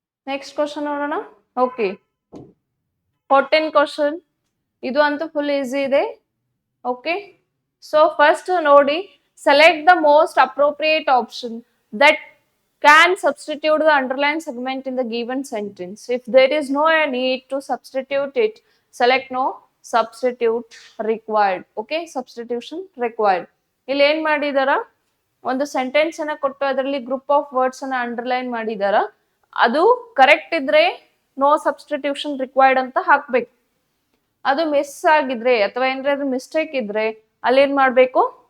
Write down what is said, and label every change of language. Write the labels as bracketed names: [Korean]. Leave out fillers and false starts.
[Kannada] Next question ನೋಡೋಣ. Okay, 14 question. ಇದು ಅಂತೂ ಫುಲ್ ಈಸಿ ಇದೆ. [English] Okay, so first ನೋಡಿ, select the most appropriate option that can substitute the underlined segment in the given sentence. If there is no need to substitute it, select no substitute required. Okay, substitution required. [Kannada] ಇಲ್ಲಿ ಏನ್ ಮಾಡಿದಾರ? ಒಂದು sentence ಅನ್ನ ಕೊಟ್ಟು ಅದರಲ್ಲಿ group of words ಅನ್ನ underline ಮಾಡಿದಾರ. ಅದು ಕರೆಕ್ಟ್ ಇದ್ರೆ ನೋ ಸಬ್ಸ್ಟಿಟ್ಯೂಷನ್ ರಿಕ್ವೈರ್ಡ್ ಅಂತ ಹಾಕ್ಬೇಕು. ಅದು ಮಿಸ್ ಆಗಿದ್ರೆ ಅಥವಾ ಏನಾದ್ರು ಮಿಸ್ಟೇಕ್ ಇದ್ರೆ ಅಲ್ಲಿ ಏನ್ ಮಾಡ್ಬೇಕು?